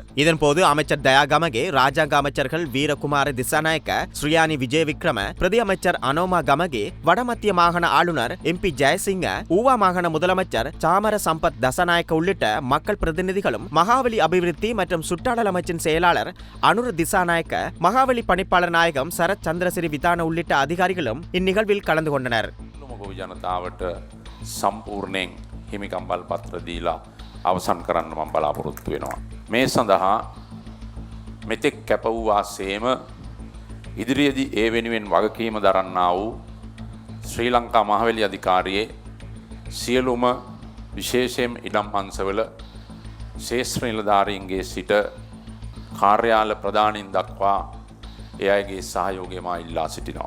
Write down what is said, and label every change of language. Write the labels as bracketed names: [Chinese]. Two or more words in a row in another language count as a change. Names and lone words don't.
[Tamil] இதன்போது அமைச்சர் தயா கமகே, ராஜாங்க அமைச்சர்கள் வீரகுமார திசாநாயக்க, ஸ்ரீயானி விஜயவிக்ரம, பிரதி அமைச்சர் அனோமா கமகே, வடமத்திய மாகாண ஆளுநர் MP ஜெயசிங்க, ஊவா மாகாண முதலமைச்சர் சாமர சம்பத் தசநாயக்க உள்ளிட்ட மக்கள் பிரதிநிதிகளும், மகாவலி அபிவிருத்தி மற்றும் சுற்றாடல் அமைச்சின் செயலாளர் அனுர திசாநாயக்க, மகாவலி பணிப்பாளர் நாயகம் சரத் சந்திரசிறி விதான உள்ளிட்ட அதிகாரிகளும் இந்நிகழ்வில் கலந்து கொண்டனர். [Sinhala] ජනතාවට සම්පූර්ණයෙන් හිමිකම්බල් පත්‍ර දීලා අවසන් කරන්න මම බලාපොරොත්තු වෙනවා. මේ සඳහා මෙතෙක් කැප වූ වාසේම ඉදිරියේදී ඒ වෙනුවෙන් වගකීම දරන්නා වූ ශ්‍රී ලංකා මහවැලි අධිකාරියේ සියලුම විශේෂයෙන් ඉඩම් අංශවල ශේෂ්ත්‍ර නිලධාරීන්ගේ සිට කාර්යාල ප්‍රධානීන් දක්වා ඒ අයගේ සහයෝගය මා ඉල්ලා සිටිනවා.